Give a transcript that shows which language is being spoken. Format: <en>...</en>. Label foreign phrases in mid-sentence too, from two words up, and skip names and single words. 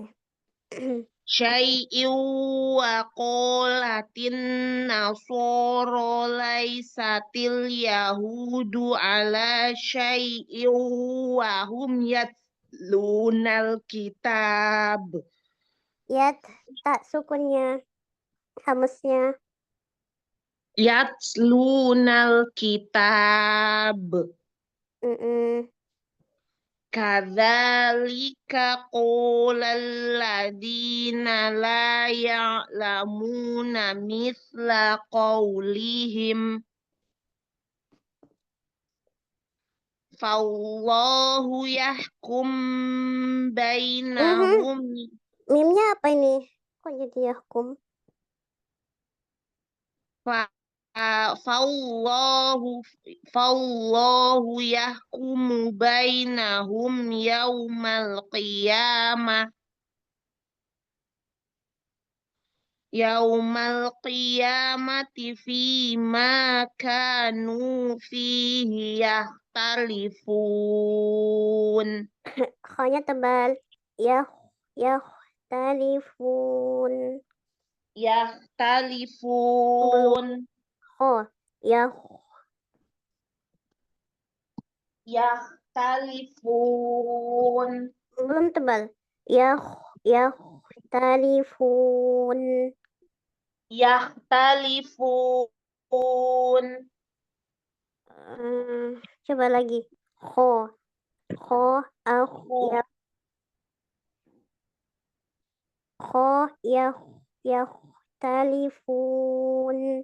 <ar>شيء وقالت النصارى ليست اليهود على شيء وهم يتلون الكتاب.</ar> <id>Yat, tak sukunnya, hamasnya.</id> <ar>يتلون الكتاب. كذلك قال الذين لا يعلمون مثل قولهم. فالله يحكم بينهم.</ar> <id>Mimnya apa ini? Kok jadi yahkum?</id> <ar>فالله فالله يحكم بينهم يوم القيامة فيما كانوا فيه يختلفون.</ar> <id>Kho-nya tebal. Yahtalifun.</id> <ar>Yahtalifun. Kho. Yahtalifun.</ar> <id>Belum tebal. Yahtalifun.</id> <ar>Yahtalifun.</ar> <id>Coba lagi. Kho.</id> <ar>خ يختلفون.</ar>